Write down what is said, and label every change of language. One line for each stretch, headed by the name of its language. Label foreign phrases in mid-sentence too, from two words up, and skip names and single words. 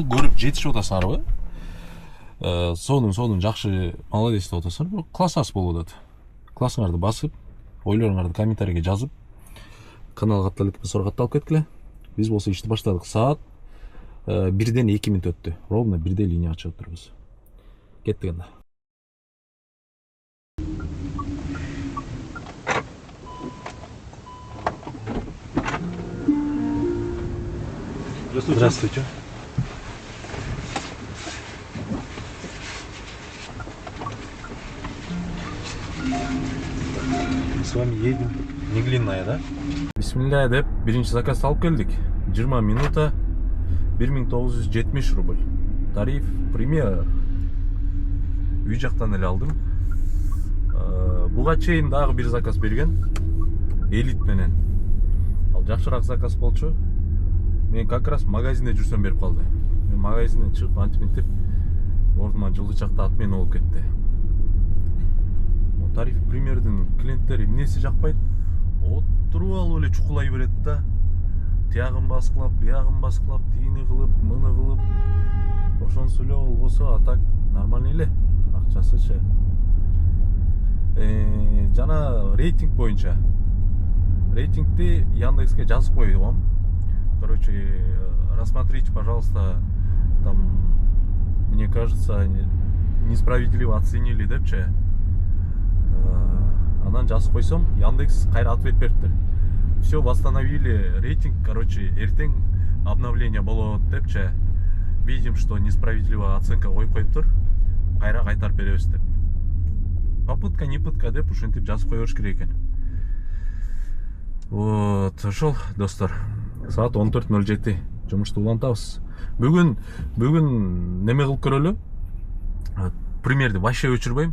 Kyrgyz: Көрүп жетишип атасыңарбы? Сонун жакшы молодец деп атасыңар. Класс болуп атат. Классыңарды басып, ойлоруңарды комментарийге жазып, каналга катталып суракатталып кеткиле. Биз болсо ишти баштадык. Саат 1-ден 2 мүнөт өттү. Ровно 1-де линия ачып турбуз. Кеттик анда.
Russian: Здравствуйте. С вами едем. Неглинная, да?
Kyrgyz: Бисмилля деп биринчи заказ алып келдик. 20 минута 1970 рубль. Тариф премьер. Үй жактан эле алдым. Буга чейин дагы бир заказ берген. Элит менен. Ал жакшыраак заказ болчу. Мен
Russian: как раз
Kyrgyz: магазинде жүрсөм берип калды. Мен магазинден чыгып антиминтип ордума жылы чакта отмена болуп кетти. Тариф премьердин клиенттери эмнеси жакпайт? Отуруп алып эле чукулай берет да. Тиягын баскылап, биягын баскылап, тигини кылып, мыны кылып. Ошонусу эле болбосо
Russian: а так нормальный
Kyrgyz: эле. Акчасычы. Жана рейтинг боюнча. Рейтингти Яндекске жазып койгом.
Russian: Короче, рассмотрите, пожалуйста, там, мне кажется, несправедливо оценили депчи.
Kyrgyz: Анан жазып койсом, Яндекс кайра ответ бериптир.
Russian: Все, восстановили рейтинг, короче,
Kyrgyz: эртең обновление болот депчи.
Russian: Видим, что несправедливая оценка
Kyrgyz: коюп коюптур. Кайра кайтарып беребиз деп.
Russian: Попытка, не пытка
Kyrgyz: деп ушинтип жазып кое бериш керек экен. Вот, ошол достор. Саат 14:07. Жумушту улантабыз. Бүгүн неме кылып көрөлү. Примерди вообще өчүрбөйм.